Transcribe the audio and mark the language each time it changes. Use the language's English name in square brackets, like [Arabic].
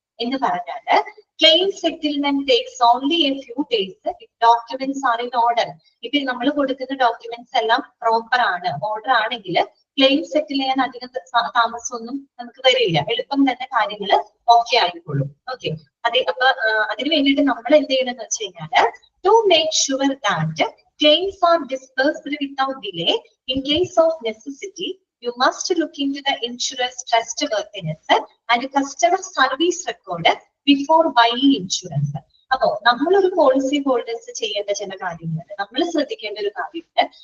[Malayalam] എന്ന് പറഞ്ഞാല് [English] Claim settlement takes only a few days if documents are in order. [Malayalam] ഇപ്പൊ നമ്മൾ കൊടുക്കുന്ന ഡോക്യുമെന്റ്സ് എല്ലാം പ്രോപ്പർ ആണ്, ഓർഡർ ആണെങ്കിൽ ക്ലെയിം സെറ്റിൽ ചെയ്യാൻ അധികം താമസമൊന്നും നമുക്ക് വരില്ല. എളുപ്പം തന്നെ കാര്യങ്ങൾ ഓക്കെ ആയിക്കോളും. ഓക്കെ, അതെ. അപ്പൊ അതിന് വേണ്ടിയിട്ട് നമ്മൾ എന്ത് ചെയ്യണം എന്ന് വെച്ച് കഴിഞ്ഞാല് [English] To make sure that Claims are disbursed without delay. In case of necessity, you must look into the insurance trustworthiness and customer service record before buying insurance. [Malayalam] അപ്പോ നമ്മളൊരു പോളിസി ഹോൾഡേഴ്സ് ചെയ്യേണ്ട ചില കാര്യങ്ങളുണ്ട്, നമ്മൾ ശ്രദ്ധിക്കേണ്ട ഒരു കാര്യമുണ്ട്.